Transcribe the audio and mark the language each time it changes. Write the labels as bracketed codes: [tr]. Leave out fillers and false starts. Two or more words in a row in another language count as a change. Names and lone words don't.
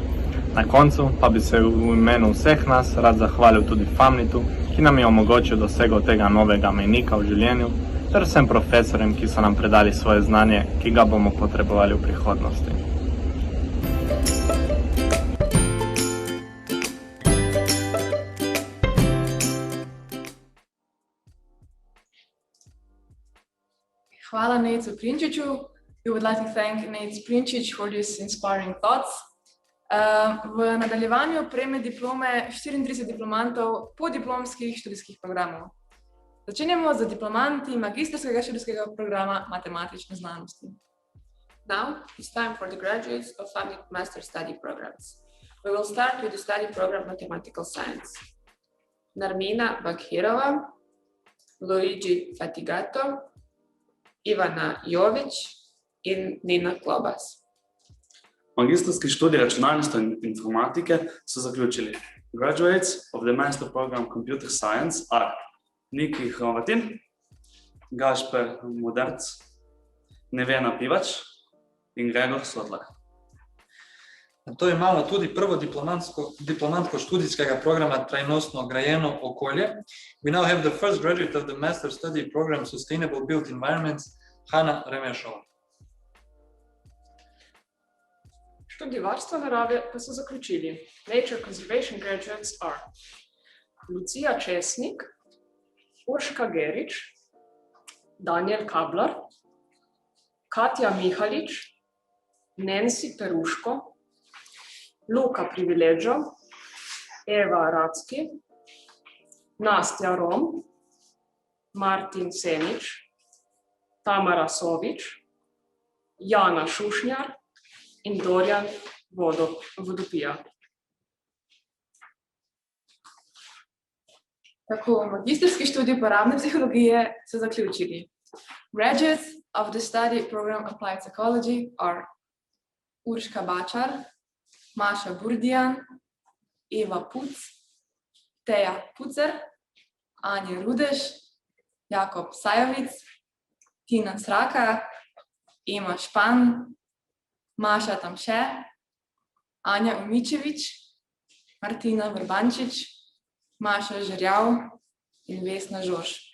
[sl] Na koncu pa bi se v imenu vseh nas rad zahvalil tudi FAMIT-u, ki nam je omogočil dosego tega novega mejnika v življenju, ter vsem profesorjem, ki so nam predali svoje znanje, ki ga bomo potrebovali v prihodnosti. Hvala Nejcu Klinčiču. [en] We would like to thank Nate Klinčič for these inspiring thoughts. [sl] V nadaljevanju prejme diplome 34 diplomantov podiplomskih študijskih programov. Začenjamo z diplomanti magistrskega študijskega programa matematične znanosti. [en] Now it's time for the graduates of FAMIT Master Study programs. We will start with the study program Mathematical Science. [sl] Narmina Bakhirova, Luigi Fatigato, Ivana Jović in Nina Klobas. Magistrski študij računalništva in informatike so zaključili. [en] Graduates of the Master Program Computer Science are Niki Hrovatin, Gašper Moderc, Nevena Pivač in Gregor Sotlak. [sl] To imamo tudi prvo diplomantko študijskega programa Trajnostno grajeno okolje. [en] We now have the first graduate of the Master Study Program Sustainable Built Environments, Hanna Remešova. [sl] Študij varstva narave pa so zaključili. [en] Nature Conservation graduates are Lucija Česnik, Urška Gerič, Daniel Kablar, Katja Mihalič, Nancy Peruško, Luka Privileggio, Eva Racki, Nastja Rom, Martin Senič, Tamara Sovič, Jana Šušnjar in Dorjan Vodopija. [sl] Tako, magistrski študij uporabne psihologije so zaključili. [en] Graduates of the study program Applied Psychology are Urška Bačar, Maša Burdijan, Eva Puc, Teja Pucer, Anja Rudež, Jakob Sajovic, Tina Sraka, Ema Špan, Maša Tamše, Anja Umičevič, Martina Vrbančič, Maša Žerjav in Vesna Žož.